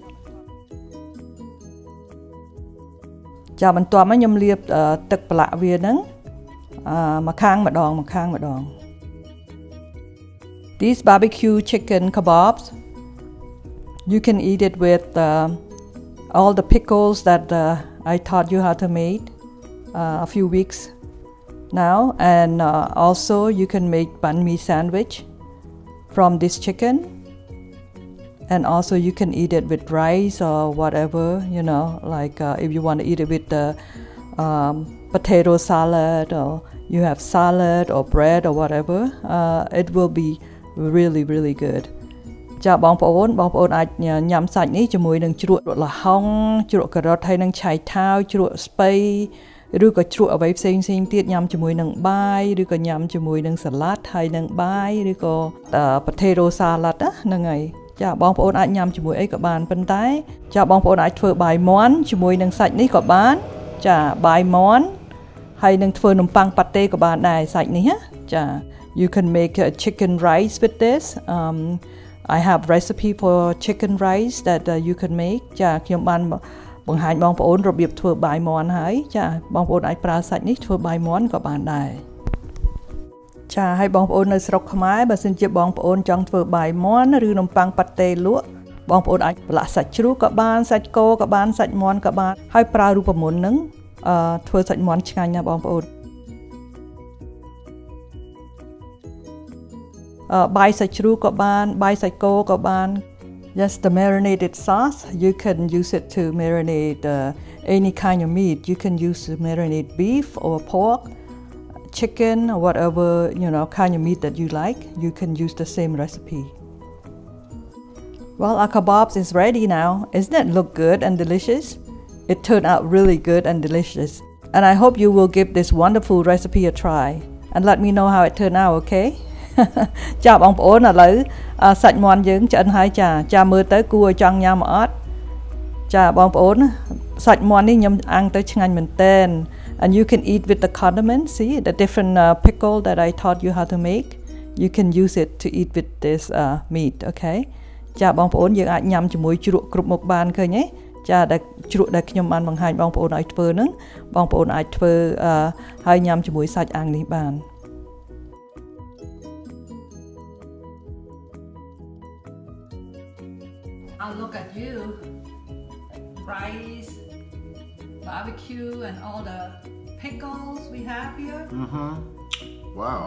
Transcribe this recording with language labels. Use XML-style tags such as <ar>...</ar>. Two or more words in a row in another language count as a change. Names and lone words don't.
<km>ចាបន្ទាប់មកខ្ញុំលាបទឹកប្រឡាក់វាហ្នឹងម្ខាងម្ដង</km> <en>These barbecue chicken kabobs you can eat it with all the pickles that I taught you how to make a few weeks now, and also you can make banh mi sandwich from this chicken, and also you can eat it with rice or whatever, you know, like if you want to eat it with the potato salad, or you have salad or bread or whatever, it will be really really good.</en> <km>ចាបងប្អូនអាចញ៉ាំសាច់នេះជាមួយនឹងជ្រក់ល្ហុងជ្រក់ការ៉ុតហើយនឹងឆៃថាវជ្រក់ស្ពៃ ឬក៏ជ្រក់អ្វីផ្សេងទៀតញ៉ាំជាមួយនឹងបាយឬក៏ញ៉ាំជាមួយនឹងសាឡាត់ហើយនឹងបាយឬក៏</km> <en>potato salad</en> <km>ហ្នឹងហើយ ចាបងប្អូនអាចញ៉ាំជាមួយអីក៏បានប៉ុន្តែចាបងប្អូនអាចធ្វើបាយមាន់ជាមួយនឹងសាច់នេះក៏បានចាបាយមាន់ហើយនឹងធ្វើនំប៉័ងប៉ាតេក៏បានដែរសាច់នេះចា</km> <en>you can make chicken rice with this I have recipe for chicken rice that you can make</en> <km>ចាខ្ញុំបានបង្ហាញបងប្អូនរបៀបធ្វើបាយមាន់ហើយចាបងប្អូន អាចប្រើសាច់នេះធ្វើបាយមាន់ក៏បានដែរចាហើយបងប្អូននៅស្រុកខ្មែរបើសិនជាបងប្អូនចង់ធ្វើបាយមាន់ឬនំប៉័ងប៉ាតេលក់បងប្អូនអាចប្រឡាក់សាច់ជ្រូកក៏បានសាច់គោក៏បានសាច់មាន់ក៏បានហើយប្រើរូបមន្តហ្នឹងធ្វើសាច់មាន់ឆ្ងាញ់ណាស់បងប្អូនបាយសាច់ជ្រូកក៏បានបាយសាច់គោក៏បាន</km> <en>Yes, the marinated sauce, you can use it to marinate any kind of meat. You can use to marinate beef or pork, chicken or whatever, you know, kind of meat that you like. You can use the same recipe. Well, our kabobs is ready now. Isn't it look good and delicious? It turned out really good and delicious. And I hope you will give this wonderful recipe a try. And let me know how it turned out, okay?</en> <km>ចាបងប្អូនឥឡូវសាច់មាន់យើងឆ្អិនហើយចាមើលទៅគួរឲ្យចង់ញ៉ាំអត់ចាបងប្អូនសាច់មាន់នេះខ្ញុំ អាំងទៅឆ្ងាញ់មែនទែន</km> <en>and you can eat with the condiments see the different pickle that I taught you how to make you can use it to eat with this meat okay</en> <km>ចាបងប្អូនយើងអាចញ៉ាំជាមួយជ្រក់គ្រប់មុខបានឃើញទេចាដែលជ្រក់ដែលខ្ញុំបានបង្ហាញបងប្អូនឲ្យធ្វើហ្នឹងបងប្អូនអាចធ្វើហើយញ៉ាំជាមួយសាច់អាំងនេះបាន</km> <en>I'll look at you, rice, barbecue, and all the pickles we have here. Wow.</en>